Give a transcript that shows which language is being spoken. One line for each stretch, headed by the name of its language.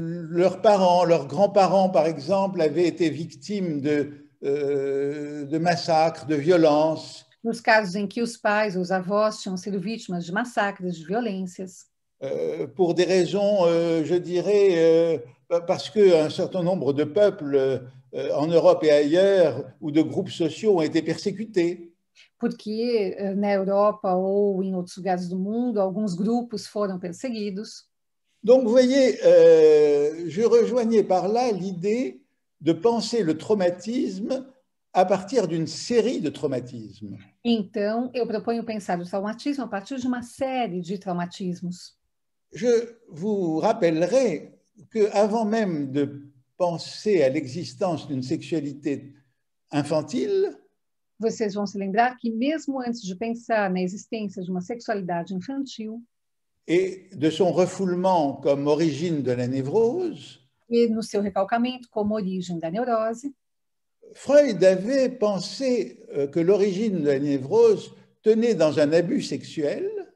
French: Leurs parents, leurs grands-parents, par exemple, avaient été victimes de massacres, de violences.
Portuguese: Nos casos em que os pais ou os avós tinham sido vítimas de massacres, de violências.
French: Pour des raisons, je dirais, parce qu'un certain nombre de peuples en Europe et ailleurs, ou de groupes sociaux ont été persécutés.
Portuguese: Porque na Europa ou em outros lugares do mundo, alguns grupos foram perseguidos.
French: Donc, vous voyez, je rejoignais par là l'idée de penser le traumatisme à partir d'une série de traumatismes.
Portuguese: Então, eu proponho pensar o traumatismo a partir de uma série de traumatismos.
French: Je vous rappellerai qu'avant même de penser à l'existence d'une sexualité infantile,
Portuguese: vocês vão se lembrar que mesmo antes de pensar na existência de uma sexualidade infantil
French: et de son refoulement comme origine de la névrose,
Portuguese: e no seu recalcamento como origem da neurose,
French: Freud avait pensé que l'origine de la névrose tenait dans un abus sexuel.